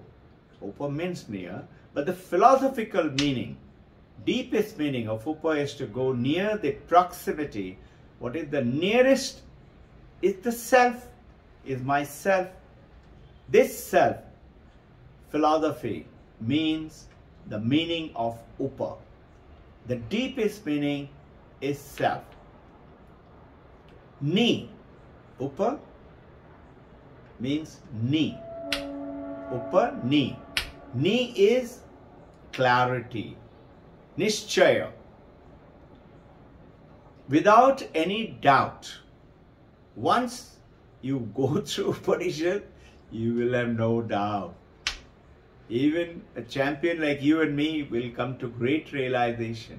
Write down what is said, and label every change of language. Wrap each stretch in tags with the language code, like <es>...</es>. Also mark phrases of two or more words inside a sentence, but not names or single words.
<en>Upa means near, but the philosophical meaning, deepest meaning of Upa is to go near the proximity. What is the nearest is the self, is myself. This self, philosophy, means the meaning of Upa. The deepest meaning is self. Ni, Upa means ni. Upa, ni. Ni is clarity, nishchaya. Without any doubt. Once you go through Upanishad, you will have no doubt. Even a champion like you and me will come to great realization.</en>